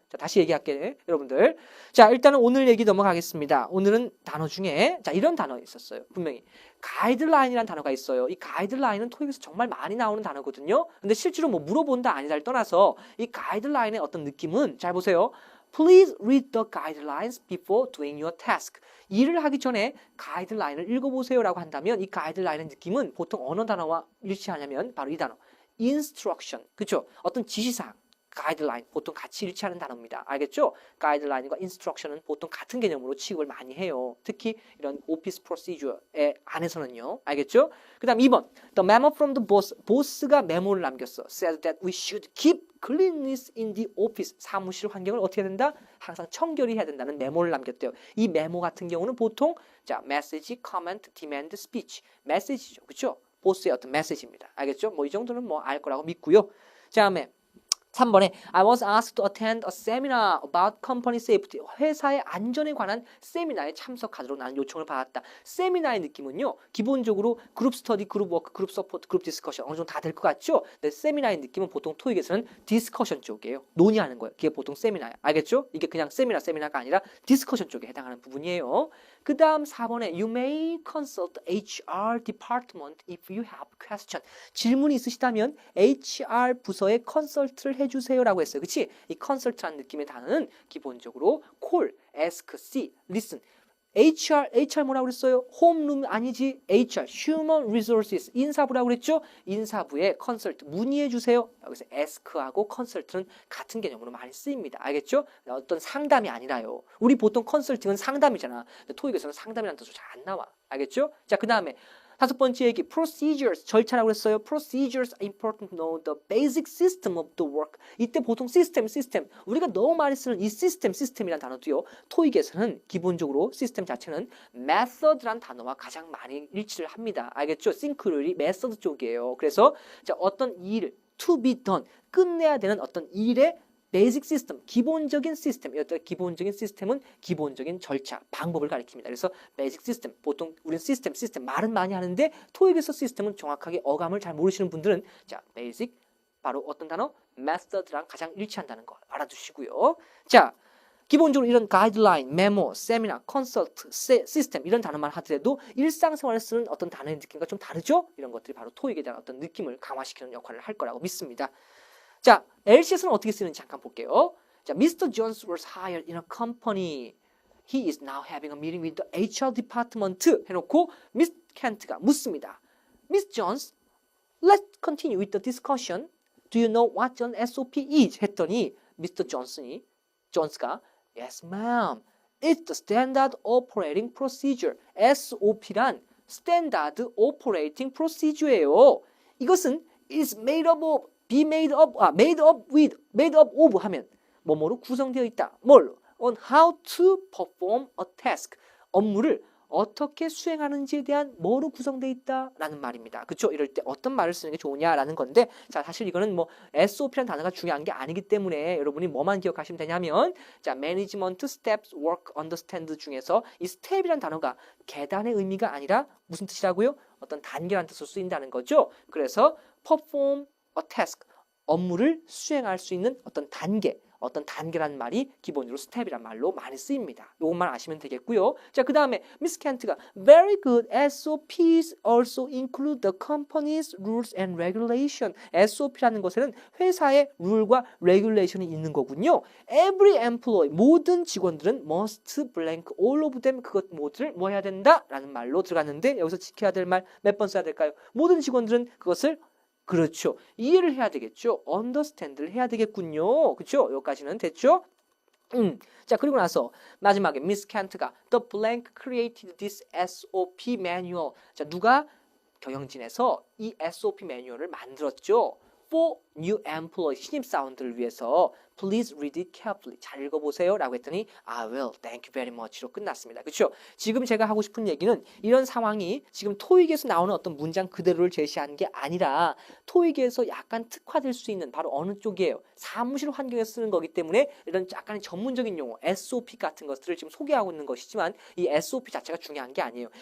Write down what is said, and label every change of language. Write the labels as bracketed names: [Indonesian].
[Korean] 자, 다시 얘기할게, 여러분들. 자, 일단은 오늘 얘기 넘어가겠습니다. 오늘은 단어 중에 자, 이런 단어 있었어요. 분명히 가이드라인이라는 단어가 있어요. 이 가이드라인은 토익에서 정말 많이 나오는 단어거든요. 근데 실제로 뭐 물어본다 아니다를 떠나서 이 가이드라인의 어떤 느낌은, 잘 보세요. [English] Please read the guidelines before doing your task. [Korean] 일을 하기 전에 가이드라인을 읽어보세요라고 한다면 이 가이드라인의 느낌은 보통 어느 단어와 일치하냐면 바로 이 단어. instruction. 그렇죠? 어떤 지시사항. 가이드라인 보통 같이 일치하는 단어입니다. 알겠죠? 가이드라인과 인스트럭션은 보통 같은 개념으로 취급을 많이 해요. 특히 이런 오피스 프로시저의 안에서는요. 알겠죠? 그 다음 2번 [English] The memo from the boss. [Korean] 보스가 메모를 남겼어. [English] Said that we should keep cleanliness in the office. [Korean] 사무실 환경을 어떻게 해야 된다? 항상 청결히 해야 된다는 메모를 남겼대요. 이 메모 같은 경우는 보통 자 message, comment, demand, speech. 메시지죠. 그렇죠? 보스의 어떤 메시지입니다. 알겠죠? 뭐 이 정도는 뭐 알 거라고 믿고요. 다음에 3번에 [English] I was asked to attend a seminar about company safety. [Korean] 회사의 안전에 관한 세미나에 참석하도록 나는 요청을 받았다. 세미나의 느낌은요. 기본적으로 그룹 스터디, 그룹 워크, 그룹 서포트, 그룹 디스커션 어느 정도 다 될 것 같죠? 근데 세미나의 느낌은 보통 토익에서는 디스커션 쪽이에요. 논의하는 거예요. 그게 보통 세미나야. 알겠죠? 이게 그냥 세미나가 아니라 디스커션 쪽에 해당하는 부분이에요. 그 다음 4번에 [English] You may consult HR department if you have question. [Korean] 질문이 있으시다면 HR 부서에 컨설트를 해주세요라고 했어요. 그치? 이 컨설트라는 느낌의 단어는 기본적으로 call, ask, see, listen. HR 뭐라고 그랬어요? 홈룸 아니지? HR, Human Resources, 인사부라고 그랬죠? 인사부에 컨설트, 문의해 주세요. 여기서 ask하고 컨설트는 같은 개념으로 많이 쓰입니다. 알겠죠? 어떤 상담이 아니라요. 우리 보통 컨설팅은 상담이잖아. 근데 토익에서는 상담이라는 뜻도 잘 안 나와. 알겠죠? 자, 그 다음에 5번째 얘기, procedures, 절차라고 했어요. [English] procedures are important to know the basic system of the work. [Korean] 이때 보통 시스템. 우리가 너무 많이 쓰는 이 시스템이라는 단어도요. 토익에서는 기본적으로 시스템 자체는 method라는 단어와 가장 많이 일치를 합니다. 알겠죠? 싱크로율이 method 쪽이에요. 그래서 자, 어떤 일, [English] to be done, [Korean] 끝내야 되는 어떤 일의 베이직 시스템, 기본적인 시스템. 이것들 기본적인 시스템은 기본적인 절차, 방법을 가리킵니다. 그래서 베이직 시스템, 보통 우리는 시스템 말은 많이 하는데 토익에서 시스템은 정확하게 어감을 잘 모르시는 분들은 자, 베이직 바로 어떤 단어? method랑 가장 일치한다는 거 알아두시고요. 자, 기본적으로 이런 가이드라인, 메모, 세미나, 컨설트, 시스템 이런 단어만 하더라도 일상생활에 쓰는 어떤 단어의 느낌과 좀 다르죠? 이런 것들이 바로 토익에 대한 어떤 느낌을 강화시키는 역할을 할 거라고 믿습니다. 자, LC에서는 어떻게 쓰는지 잠깐 볼게요. [English] 자, Mr. Jones was hired in a company. He is now having a meeting with the HR department. [Korean] 해놓고 Miss Kent가 묻습니다. [English] Miss Jones, let's continue with the discussion. Do you know what an SOP is? [Korean] 했더니 미스터 존스가 [English] Yes, ma'am. It's the standard operating procedure. SOP란 Standard Operating Procedure예요. [Korean] 이것은 [English] is made up of, be made up, made up with, made up of [Korean] 하면 뭐뭐로 구성되어 있다. 뭘로? [English] On how to perform a task. [Korean] 업무를 어떻게 수행하는지에 대한 뭐로 구성되어 있다라는 말입니다. 그렇죠? 이럴 때 어떤 말을 쓰는 게 좋으냐라는 건데 자 사실 이거는 뭐 SOP라는 단어가 중요한 게 아니기 때문에 여러분이 뭐만 기억하시면 되냐면 자 Management Steps Work Understand 중에서 이 step이라는 단어가 계단의 의미가 아니라 무슨 뜻이라고요? 어떤 단계라는 뜻으로 쓰인다는 거죠. 그래서 [English] perform a task [Korean] 업무를 수행할 수 있는 어떤 단계라는 말이 기본적으로 스텝이란 말로 많이 쓰입니다. 이것만 아시면 되겠고요. 자, 그 다음에 미스 켄트가 [English] Very good SOPs also include the company's rules and regulation. [Korean] SOP라는 것에는 회사의 룰과 regulation이 있는 거군요. [English] Every employee, [Korean] 모든 직원들은 [English] must blank all of them, [Korean] 그것 모두를 뭐 해야 된다? 라는 말로 들어갔는데 여기서 지켜야 될 말 몇 번 써야 될까요? 모든 직원들은 그것을 그렇죠. 이해를 해야 되겠죠. understand를 해야 되겠군요. 그렇죠? 여기까지는 됐죠? 자, 그리고 나서 마지막에 미스 켄트가 [English] The blank created this SOP manual. [Korean] 자, 누가 경영진에서 이 SOP 매뉴얼을 만들었죠. [English] For new employees, [Korean] 신입사원들을 위해서 [English] Please read it carefully. [Korean] 잘 읽어보세요 라고 했더니 [English] I will, thank you very much [Korean] 로 끝났습니다. 그렇죠? 지금 제가 하고 싶은 얘기는 이런 상황이 지금 토익에서 나오는 어떤 문장 그대로를 제시하는 게 아니라 토익에서 약간 특화될 수 있는 바로 어느 쪽이에요? 사무실 환경에서 쓰는 거기 때문에 이런 약간의 전문적인 용어 SOP 같은 것들을 지금 소개하고 있는 것이지만 이 SOP 자체가 중요한 게 아니에요.